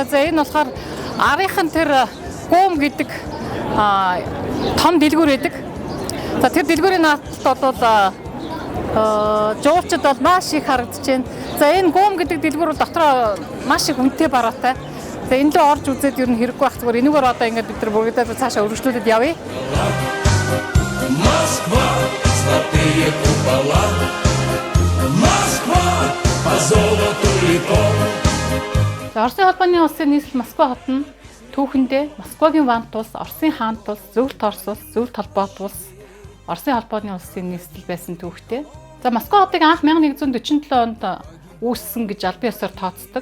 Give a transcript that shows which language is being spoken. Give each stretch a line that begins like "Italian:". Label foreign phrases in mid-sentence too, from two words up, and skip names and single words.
Mongolian: За энэ болохоор арийнхын тэр гуум гэдэг том дэлгүүр байдаг. За тэр дэлгүүрийн наадтад бол жуулчд бол маш их харагдаж байна. За энэ гуум гэдэг дэлгүүр бол дотроо маш их үнэтэй бараатай. За энэ лөө орж үзээд ер нь хэрэггүй байх зүгээр энэгээр одоо ингээд бид нар бүгдээ цаашаа өргөжлүүлээд явъя.
Russian: Москва, золотые купола. Москва, по золоту веков.
Mongolian: Оросын холбооны улсын нийслэл Москва хот нь түүхэндээ Москвагийн Вант улс, Оросын хаант улс, Зөвлөлт Орос улс, Зөвлөлт холбоот улс, Оросын холбооны улсын нийслэл байсан түүхтэй. За Москва хотыг анх 1147 онд үүссэн гэж албан ёсоор тооцдог.